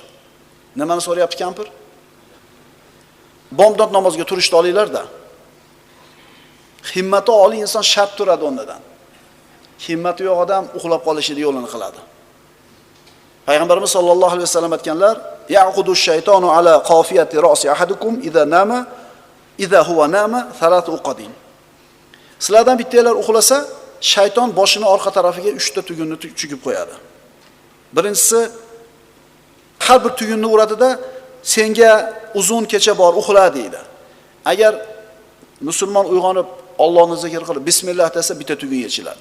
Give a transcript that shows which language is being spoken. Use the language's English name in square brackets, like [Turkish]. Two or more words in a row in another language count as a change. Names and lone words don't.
[Uzbek] Nimani so'rayapti kampir? Bomdod namozga turishni olinglar-da. Himmati oliy inson shart turadi o'rnidan. Himmati yo'q odam uxlab qolishini yo'lini qiladi. Payg'ambarimiz [Arabic] صلى الله عليه وسلم [Uzbek] aytganlar, [Arabic] "يعقد الشيطان على قافية رأس أحدكم إذا هو نام ثلاث عقد." [Uzbek] Sizlardan bittalar uxlasa, shayton boshini orqa tarafiga 3 ta tugunni chukib qo'yadi. Birinchisi har bir tugunni uradida "Senga uzun kecha bor, uxla" deydi. Agar musulmon uyg'onib Allohni zikr qilib bismillah desa bitta tugun yechiladi.